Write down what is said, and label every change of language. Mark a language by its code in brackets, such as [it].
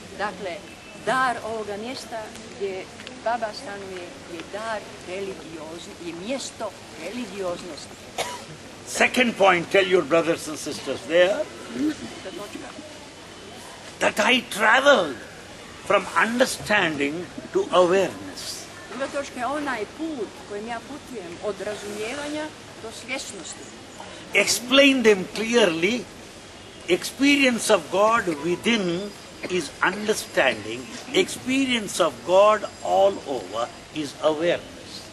[hr] Dakle, dar ovoga mjesta gdje Baba stanuje je dar religioznosti, je mjesto religioznosti. [en] Second point, tell your brothers and sisters there that I traveled from understanding to awareness. [hr] Druga točka je onaj put kojim ja putujem od razumijevanja do svjesnosti. [en] Explain them clearly. Experience of God within is understanding. Experience of God all over is awareness.